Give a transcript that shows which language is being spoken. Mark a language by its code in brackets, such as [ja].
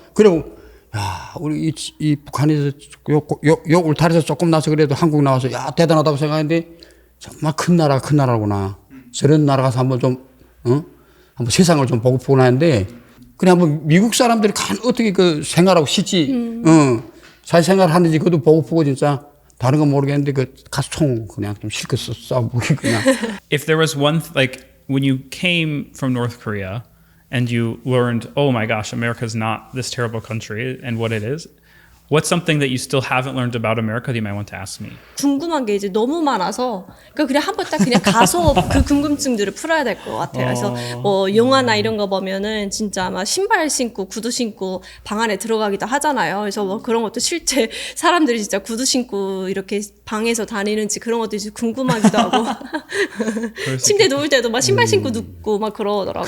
[ko] 그리고 야 우리 이 북한에서 욕 울타리에서 조금 나서 그래도 한국 나와서 야 대단하다고 생각했는데 정말 큰 나라구나. 저런 나라 가서 한번 좀 한번 세상을 좀 보고 하는데 그냥 한번 미국 사람들이 어떻게 그 생활하고 쉬지, 사회생활 하는지 그것도 보고 진짜 다른 건 모르겠는데 그 가서 총 그냥 좀 실컷 쏴보기 그냥. [en] If there was one, like when you came from North Korea and you learned, oh my gosh, America's not this terrible country and what it is, what's something that you still haven't learned about America that you might want to ask me? [ko] 궁금한 게 이제 너무 많아서 그냥 한번 딱 그냥 가서 그 궁금증들을 풀어야 될 것 같아요. 그래서 뭐 영화나 이런 거 보면은 진짜 막 신발 신고 구두 신고 방 안에 들어가기도 하잖아요. 그래서 뭐 그런 것도 실제 사람들이 진짜 구두 신고 이렇게 방에서 다니는지 그런 것도 이제 궁금하기도 하고 침대 누울 때도 막 신발 신고 눕고 막 그러더라고요.